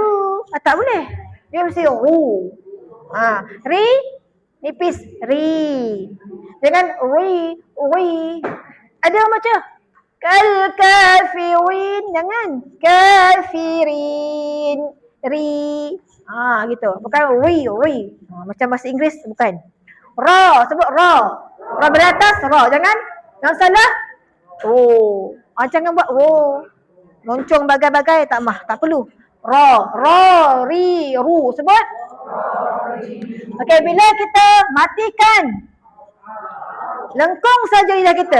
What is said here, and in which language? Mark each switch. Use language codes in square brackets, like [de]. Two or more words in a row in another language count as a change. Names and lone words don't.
[ms] Tak boleh. Dia mesti ru. Ri, nipis, ri. Jangan ri. Ada orang baca [ar] كَالْكَافِرِينَ, [ms] jangan kafirin, ri. Gitu. Bukan ri. Macam bahasa Inggeris bukan. Ra, sebut ra. Ra beratas, ra. Jangan salah. Jangan buat moncong bagai-bagai tak perlu. Ra, ri, ru. Sebut. Okey, bila kita matikan lengkung saja lidah kita.